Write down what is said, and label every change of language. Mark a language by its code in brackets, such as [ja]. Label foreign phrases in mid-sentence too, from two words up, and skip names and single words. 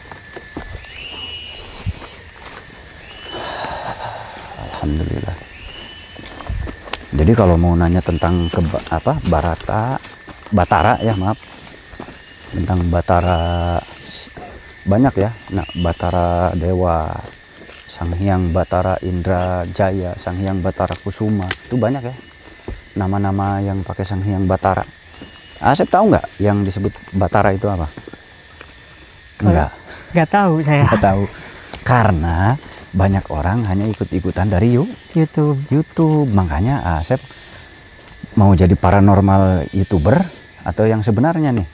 [id] Alhamdulillah. Jadi kalau mau nanya tentang Batara ya maaf, tentang Batara banyak ya. Nah, Batara Dewa, Sang Hyang Batara Indra Jaya, Sang Hyang Batara Kusuma, itu banyak ya nama-nama yang pakai Sang Hyang Batara. Asep tahu nggak yang disebut Batara itu apa? Enggak. Nggak tahu saya. Nggak tahu. Karena banyak orang hanya ikut-ikutan dari YouTube. Makanya Asep mau jadi paranormal YouTuber atau yang sebenarnya nih?